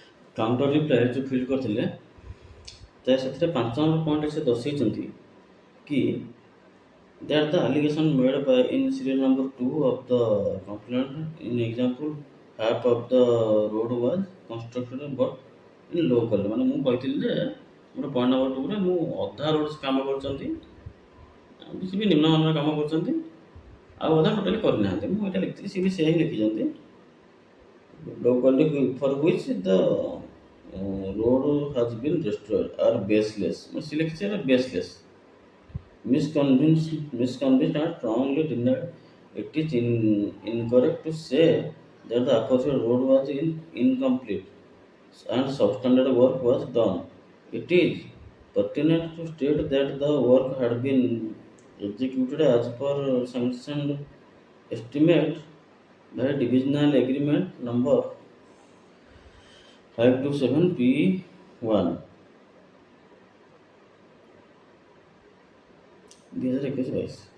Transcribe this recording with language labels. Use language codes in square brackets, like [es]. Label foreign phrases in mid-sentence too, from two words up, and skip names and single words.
[or] କାଉଣ୍ଟର ରିପ୍ଲାଏ ଯେଉଁ ଫିଲ୍ କରିଥିଲେ ତ ସେଥିରେ 5 ନମ୍ବର ପଏଣ୍ଟରେ ସେ ଦର୍ଶାଇଛନ୍ତି କି [en] that the allegation made by in serial number 2 of the complaint in example half of the road was constructed but in low quality [or] ମାନେ ମୁଁ କହିଥିଲି ଯେ ଗୋଟେ ପଏଣ୍ଟ ନମ୍ବର 2 ରେ ମୁଁ ଅଧା ରୋଡ୍ କାମ କରୁଛନ୍ତି କିଛି ବି ନିମ୍ନମାନର କାମ କରୁଛନ୍ତି ଆଉ ଅଧା ଟୋଟାଲି କରିନାହାନ୍ତି ମୁଁ ଏଇଟା ଲେଖିଥିଲି ସିଏ ବି ସେୟା ହିଁ ଲେଖିଛନ୍ତି [en] low quality for which the road has been destroyed are baseless [or] ମୁଁ ସିଏ ଲେଖିଛି ଏଟା [en] baseless misconvinced and strongly denied. It is incorrect to say that the aforesaid road was incomplete and substandard work was done. It is pertinent to state that the work had been executed as per sanctioned estimate by Divisional Agreement number 527 P1 2021-22।